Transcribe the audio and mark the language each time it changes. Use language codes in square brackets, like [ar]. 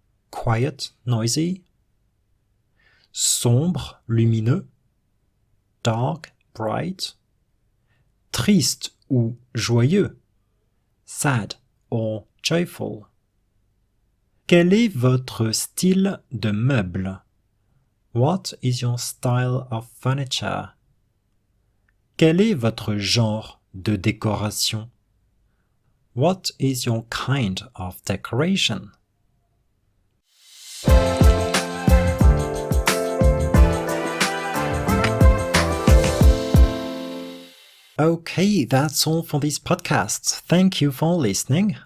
[en] Quiet, noisy? [fr] Sombre, lumineux? [en] Dark, bright? [fr] Triste ou joyeux? [en] Sad or joyful? [fr] Quel est votre style de meuble? [en] What is your style of furniture? [fr] Quel est votre genre de décoration? [en] What is your kind of decoration? Okay, that's all for this podcast. Thank you for listening.